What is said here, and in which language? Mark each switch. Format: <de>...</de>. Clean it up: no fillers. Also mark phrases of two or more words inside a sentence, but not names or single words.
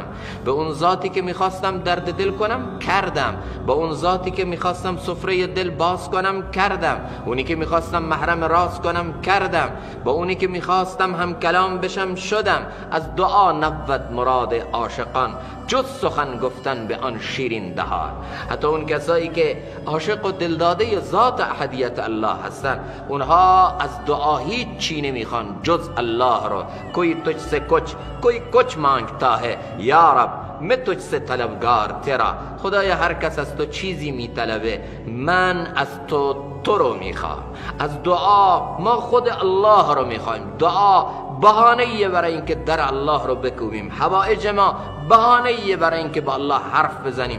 <fa>به اون ذاتی که میخواستم درد دل کنم کردم، به اون ذاتی که میخواستم سفره دل باز کنم کردم، اونی که میخواستم محرم راز کنم کردم، با اونی که میخواستم هم کلام بشم شدم. از دعا نبود مراد عاشقان جز سخن گفتن به آن شیرین دهان. حتی اون کسایی که عاشق و دلداده ذات احدیت الله هستن، اونها از دعا هیچ چی نمیخوان جز الله رو.</fa> <ur>کوئی تجھ سے کچھ مانگتا ہے یا رب میں تجھ سے طلبگار تیرا.</ur> <fa>خدایا هر کس از تو چیزی میطلبه، من از تو رو میخوام. از دعا ما خود الله رو میخوایم. دعا بهانه‌ایه برای اینکه در الله رو بکوبیم، حوائج ما بهانه‌ایه برای اینکه با الله حرف بزنیم.</fa>